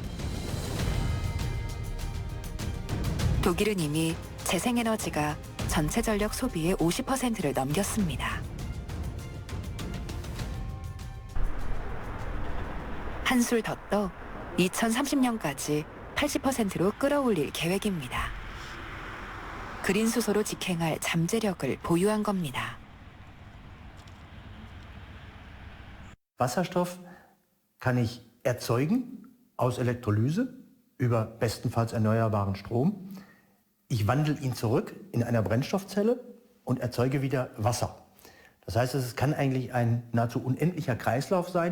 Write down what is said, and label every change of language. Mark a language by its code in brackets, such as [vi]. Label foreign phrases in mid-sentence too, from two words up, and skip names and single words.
[ko] 독일은 이미 재생에너지가 전체 전력 소비의 50%를 넘겼습니다. 한술 더 떠 2030년까지 80%로 끌어올릴 계획입니다. 그린 수소로 직행할 잠재력을 보유한 겁니다. [de] Wasserstoff kann ich erzeugen aus Elektrolyse über bestenfalls erneuerbaren Strom. Ich wandle ihn zurück in einer Brennstoffzelle und erzeuge wieder Wasser. Das heißt, es kann eigentlich ein nahezu unendlicher Kreislauf sein.